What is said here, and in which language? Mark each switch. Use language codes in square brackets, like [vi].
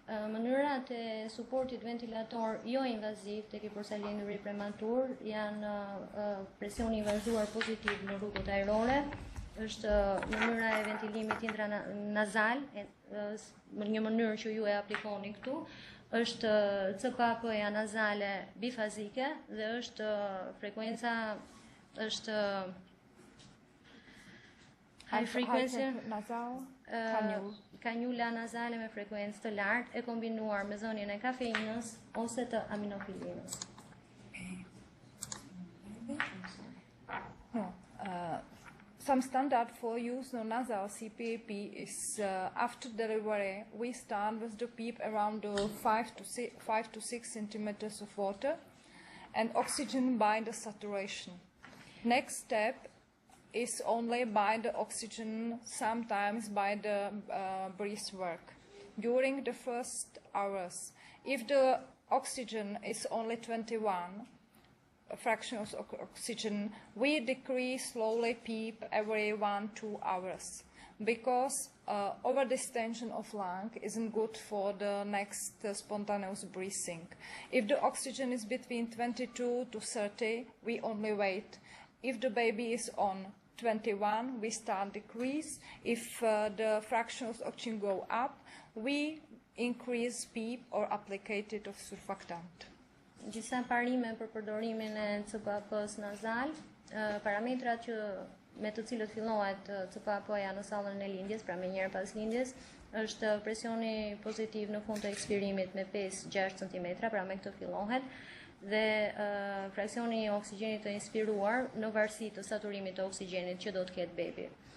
[sq] Mënyrat e suportit ventilator jo invaziv tek i përsalinduri prematur janë presioni i vazhduar pozitiv në rrugët ajrore, është mënyra e ventilimit intranazal, një mënyrë që ju e aplikoni këtu, është CPAP-ja nazale bifazike dhe është frekuenca është [en] high frequency [sq] nasal kanjula nazale me frekuencë të lartë e kombinuar me dhënien e kafeinës ose të aminofilinës. [en] Some standard for use of nasal CPAP is after delivery, we start with the PEEP around 5 to 6 centimeters of water and oxygen by the saturation. Next step, is only by the oxygen, sometimes by the breath work. During the first hours, if the oxygen is only 21 fractions of oxygen, we decrease slowly PEEP every 1-2 hours, because overdistension of lung isn't good for the next spontaneous breathing. If the oxygen is between 22 to 30, we only wait. If the baby is on 21, we start decrease. If the fractions of oxygen go up, we increase PEEP or applicated of surfactant. [sq] Gjithsa parime për përdorimin e CPAP-s nazal, parametrat që me të cilët fillohet CPAP-ja në sallën e lindjes, pra me njëherë pas lindjes, është presioni pozitiv në fund të ekspirimit me 5-6 cm, pra me këtë fillohet, dhe fraksioni i oksigjenit të inspiruar në varësi të saturimit të oksigjenit që do të ketë bebi.